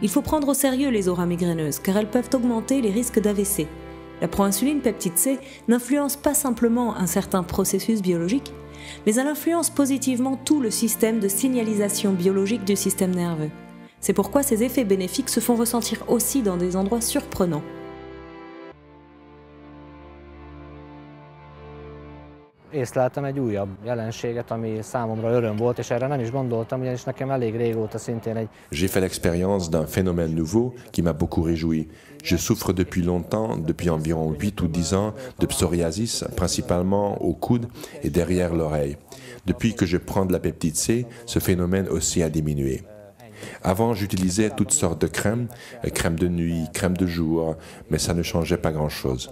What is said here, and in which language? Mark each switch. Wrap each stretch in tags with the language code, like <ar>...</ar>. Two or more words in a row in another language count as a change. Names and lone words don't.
<fr>Il faut prendre au sérieux les auras migraineuses car elles peuvent augmenter les risques d'AVC. La proinsuline peptide C n'influence pas simplement un certain processus biologique, mais elle influence positivement tout le système de signalisation biologique du système nerveux. C'est pourquoi ces effets bénéfiques se font ressentir aussi dans des endroits surprenants.</fr> <hu>Észleltem egy újabb jelenséget, ami számomra öröm volt, és erre nem is gondoltam, ugyanis nekem elég régóta szintén egy...</hu> <fr>J'ai fait l'expérience d'un phénomène nouveau qui m'a beaucoup réjoui. Je souffre depuis longtemps, depuis environ 8 ou 10 ans, de psoriasis, principalement au coude et derrière l'oreille. Depuis que je prends de la peptide C, ce phénomène aussi a diminué. Avant, j'utilisais toutes sortes de crèmes, crème de nuit, crème de jour, mais ça ne changeait pas grand-chose.</fr>